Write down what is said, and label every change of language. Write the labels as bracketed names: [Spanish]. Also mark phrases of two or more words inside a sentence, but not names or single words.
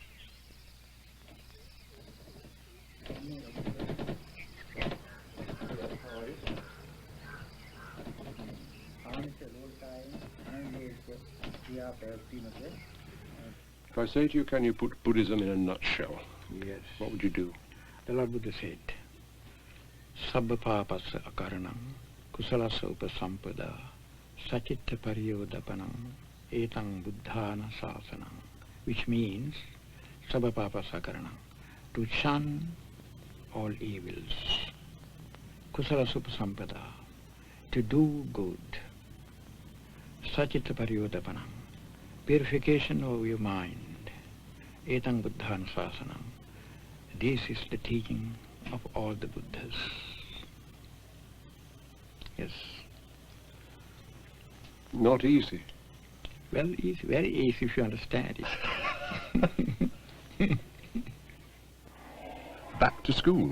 [English] If I say to you, can you put Buddhism in a nutshell? Yes. What would you do? The Lord Buddha said, [Pali] Sabba papasa akaranam, kusalasa upasampada, sachitta pariyodapanam, etang buddhana sasanam, [English] which means, [Pali] Sabba papasa akaranam, [English] to shun all evils, [Pali] kusalasa upasampada, [English] to do good, [Pali] sachitta pariyodapanam, [English] purification of your mind, [Pali] etang buddhana sasanam. [English] This is the teaching of all the Buddhas. Yes. Not easy. Well, easy, very easy if you understand it. Back to school.